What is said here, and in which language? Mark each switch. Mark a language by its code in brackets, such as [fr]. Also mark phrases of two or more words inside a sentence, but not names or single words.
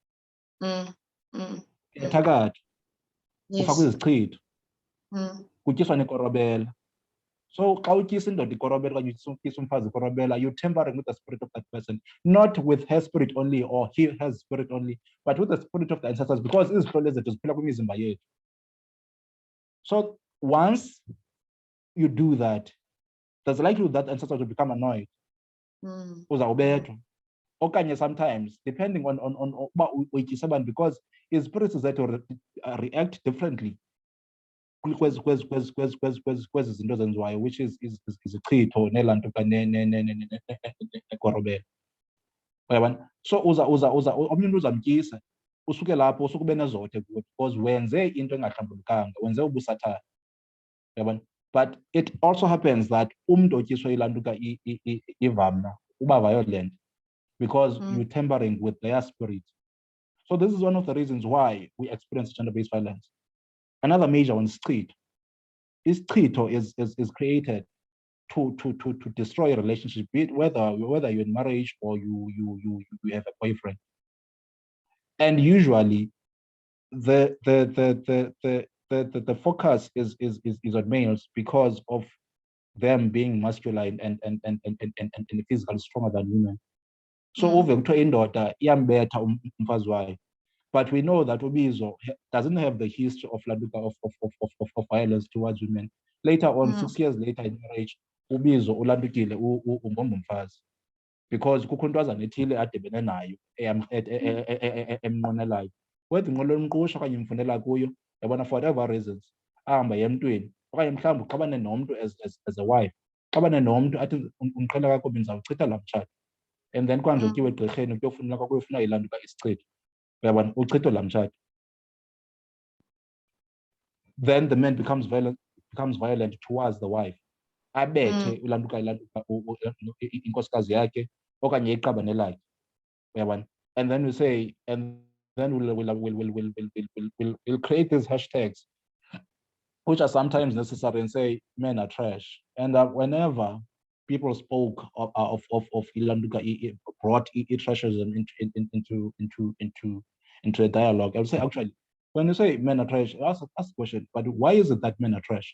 [en] So you're tampering with the spirit of that person, not with her spirit only or her spirit only, but with the spirit of the ancestors, because it. So once you do that, there's likelihood that ancestors will become annoyed. [xh] okanye [en] sometimes depending on [xh] uba uyityisa abantu, because izipirits zethu [en] react differently [xh] kwezi zinto zenziwayo, [en] which is [xh] izichitho nelaa nto nekorobela. Uyabona? So omnye umntu uzamtyisa, usuke lapho usuke ube nezothe kuwe because wenze into engahlambulukanga, wenze ubusathane. Uyabona? [en] But it also happens that [xh] umntu otyiswa yilaa nto ivamna uba [en] violent because you're tampering with their spirit. So this is one of the reasons why we experience gender-based violence. Another major one is isichitho. Isichitho is created to destroy a relationship, be it whether you're in marriage or you have a boyfriend. And usually the focus is on males because of them being masculine and physically stronger than women. [xh] So uve kuthiwa indoda iyambetha umfazi wayo. [en] But we know that Bizo doesn't have the history of violence towards women. Later on, 6 years later in marriage, [xh] Bizo ulandukile umbomba umfazi. Because kukho intwazana ethile adibene nayo emnqwenelayo. Whether inqwelo yomqusha okanye imfundela kuyo, yabona, [en] for whatever reasons, [xh] ahamba emntwini, okanye mhlawumbi uxabane nomntu [en] as a wife. [xh] Uxabane nomntu athi undiqhela kakubi ndizawuchitha laa mtshato. [en] And then [xh] kwanje utyiwe egqirheni kuyofuna ilanduka isichitho. Uyabona, uchitho laa mtshato. [en] Then the man becomes violent towards the wife. [xh] Abethe ulanduka inkosikazi yakhe okanye iqabane lakhe. Uyabona? [en] And then we say, and then we'll create these hashtags which are sometimes necessary and say men are trash. And whenever people spoke of Ilanduka, brought trashism into a dialogue, I would say, actually, when you say men are trash, ask the question, but why is it that men are trash?